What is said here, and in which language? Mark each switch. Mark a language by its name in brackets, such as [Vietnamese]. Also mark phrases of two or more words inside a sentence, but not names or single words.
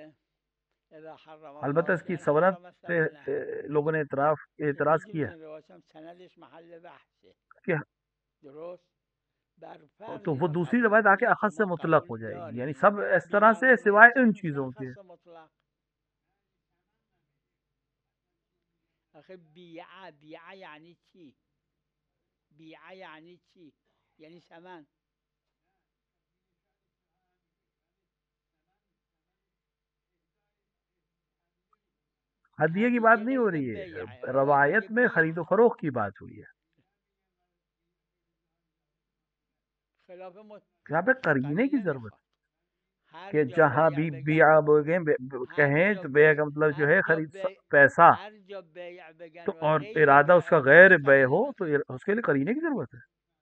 [Urdu] البتہ اس کی سورت پہ لوگوں نے اعتراض کیا کہ تو وہ دوسری روایت آ کے اخذ سے مطلق ہو جائے گی، یعنی سب اس طرح سے سوائے ان چیزوں کے. [Persian] بیعہ یعنی چی؟ بیعہ یعنی چی؟ یعنی ثمن. [Urdu] ہدیے کی بات نہیں ہو رہی ہے، روایت میں خرید و فروخت کی بات ہوئی ہے. یہاں پہ قرینے کی ضرورت کہ جہاں بھی بیع کہیں تو بیع کا مطلب جو ہے خرید پیسہ، تو اور ارادہ اس کا غیر بیع ہو تو اس کے لیے قرینے کی ضرورت ہے.